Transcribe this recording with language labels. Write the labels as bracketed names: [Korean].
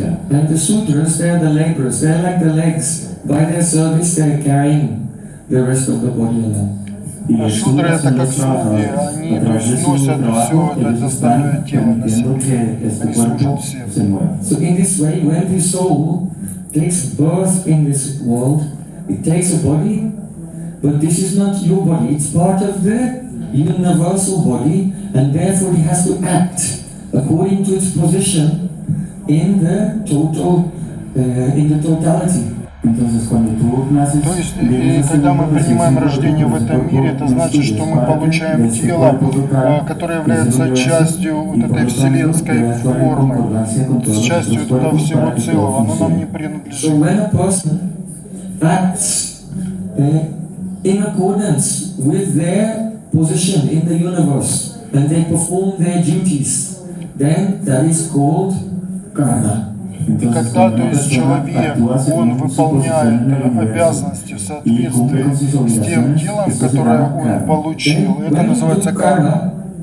[English] And the sutras, they are the laborers. They are like the legs. By their service, they are carrying the rest of the body along. [Russian] А шудры — это как слуги, они носят все это остальное тело на себе. Они служат всем. [English] So in this way, when the soul takes birth in this world, it takes a body, but this is not your body, it's part of the universal body, and therefore it has to act according to its position in the total, in the totality. [Russian] То есть, когда мы принимаем рождение в этом мире, это значит, что мы получаем тело, которое является частью вот этой вселенской формы, с частью этого всего целого, оно нам не принадлежит. [English] So when a person acts in accordance with their position in the universe and they perform their duties, then that is called karma. [Russian] И когда, то есть, человек, он выполняет обязанности в соответствии с тем делом, которое он получил, это называется карма.